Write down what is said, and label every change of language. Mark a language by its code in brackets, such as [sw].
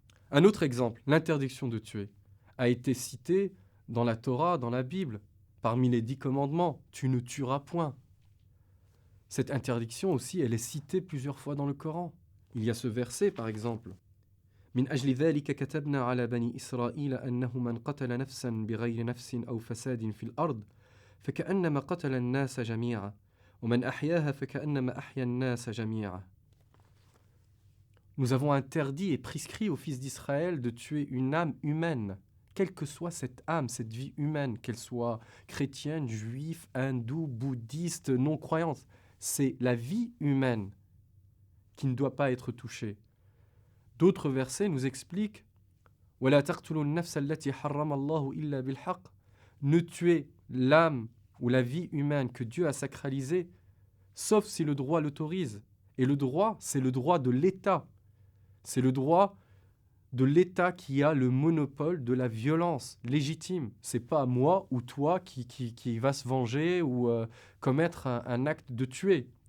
[fr] Un autre exemple, l'interdiction de tuer, a été citée dans la Torah, dans la Bible, parmi les 10 commandements. Tu ne tueras point. Cette interdiction aussi, elle est citée plusieurs fois dans le Coran. Il y a ce verset, par exemple. [ar] من أجل ذلك كتبنا على بني إسرائيل أنه من قتل نفسا بغير نفس أو فساد في الأرض فكأنما قتل الناس جميعا ومن أحياها فكأنما أحيا الناس جميعا. [fr] Nous avons interdit et prescrit aux fils d'Israël de tuer une âme humaine, quelle que soit cette âme, cette vie humaine, qu'elle soit chrétienne, juive, hindoue, bouddhiste, non-croyante. C'est la vie humaine qui ne doit pas être touchée. D'autres versets nous expliquent [ar] وَلَا تَقْتُلُوا النَّفْسَ الَّتِي حَرَّمَ اللَّهُ إِلَّا بِالْحَقِّ. [fr] Ne tuez l'âme ou la vie humaine que Dieu a sacralisée, sauf si le droit l'autorise. Et le droit, c'est le droit de l'État. C'est le droit de l'État qui a le monopole de la violence légitime. C'est pas moi ou toi qui va se venger ou commettre un acte de tuer.